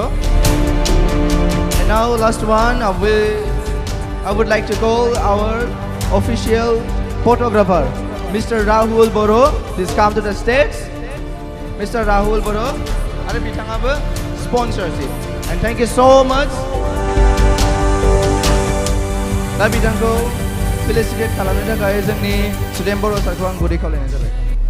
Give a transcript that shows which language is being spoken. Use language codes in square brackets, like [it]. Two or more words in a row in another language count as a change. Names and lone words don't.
[en] And now, last one, I would like to call our official photographer, Mr. Rahul Bodo. Please come to the stage. Mr. Rahul Bodo. [brx] Are bitangabe sponsorship. [en] And thank you so much. [brx] Da bitangko felicitate खालामनो थाखाय जोंनि सुदेम बर' सारखौ आं गुरै खावलायनाय जाबाय.